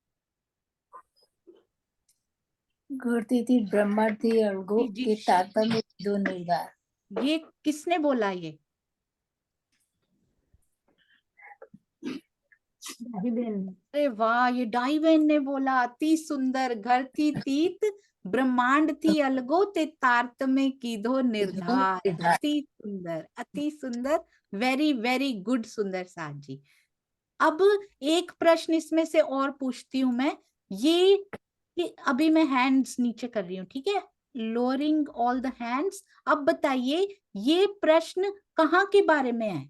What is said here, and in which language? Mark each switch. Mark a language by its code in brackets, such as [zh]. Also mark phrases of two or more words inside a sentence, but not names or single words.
[gu] ઘૂરતી થી બ્રહ્માંડ થી અળગો [hi] जी, [gu] કે તારતમ્ય દો નિર્ધાર। [hi] ये किसने बोला? ये डाही बहन। अरे वाह, ये डाई बहन ने बोला। अति सुंदर। [gu] ઘર થી તીત બ્રહ્માંડ થી અળગો તે તારતમ્ય કીધો નિર્ધાર। [hi] अति सुंदर, अति सुंदर। [en] very very good [hi] सुंदर साथ जी। अब एक प्रश्न इसमें से और पूछती हूं मैं। ये अभी मैं हैंड्स नीचे कर रही हूँ, ठीक है? [en] lowering all the hands. [hi] अब बताइए ये प्रश्न कहाँ के बारे में है?